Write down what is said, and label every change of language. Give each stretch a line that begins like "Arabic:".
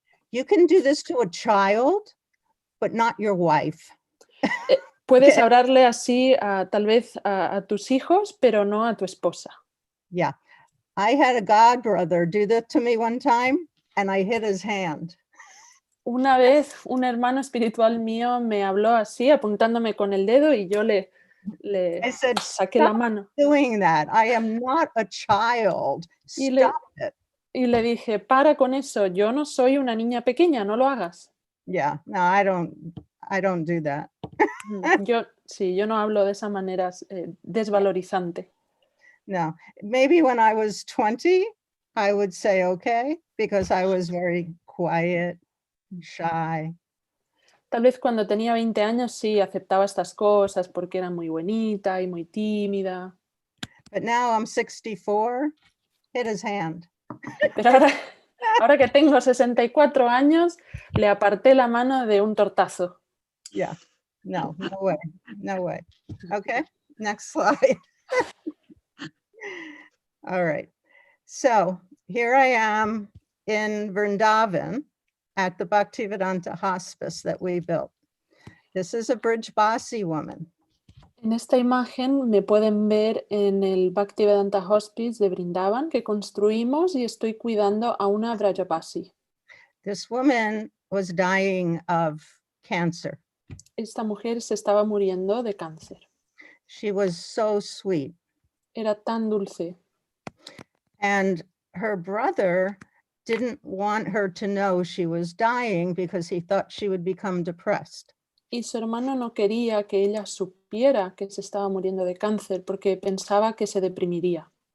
English: You can do this to a child, but not your wife.
Spanish: Puedes
English: Okay.
Spanish: hablarle así tal vez a tus hijos, pero no a tu esposa.
English: Yeah. I had a god brother do that to me one time and I hit his hand.
Spanish: Una vez un hermano espiritual mío me habló así, apuntándome con el dedo y yo le
English: I said,
Spanish: saqué la
English: stop
Spanish: mano.
English: doing that. I am not a child.
Spanish: Y le,
English: Stop it.
Spanish: y le dije, para con eso, yo no soy una niña pequeña, no lo hagas.
English: Yeah, no, I don't do that.
Spanish: Yo no hablo de esa manera desvalorizante.
English: No, maybe when I was 20, I would say okay, because I was very quiet, shy.
Spanish: Tal vez cuando tenía 20 años sí aceptaba estas cosas porque era muy bonita y muy tímida.
English: But now I'm 64, hit his hand.
Spanish: Pero ahora que tengo 64 años, le aparté la mano de un tortazo.
English: Yeah, no way, no way. Okay, next slide. All right, so here I am in Vrindavan at the Bhaktivedanta Hospice that we built. This is a Brijbasi woman.
Spanish: En esta imagen me pueden ver en el Bhaktivedanta Hospice de Vrindavan que construimos y estoy cuidando a una Brajabasi.
English: This woman was dying of cancer.
Spanish: Esta mujer se estaba muriendo de cáncer.
English: She was so sweet.
Spanish: Era tan dulce.
English: And her brother didn't want her to know she was dying because he thought she would become depressed.
Spanish: Y su hermano no quería que ella supiera que se estaba muriendo de cáncer porque pensaba que se deprimiría.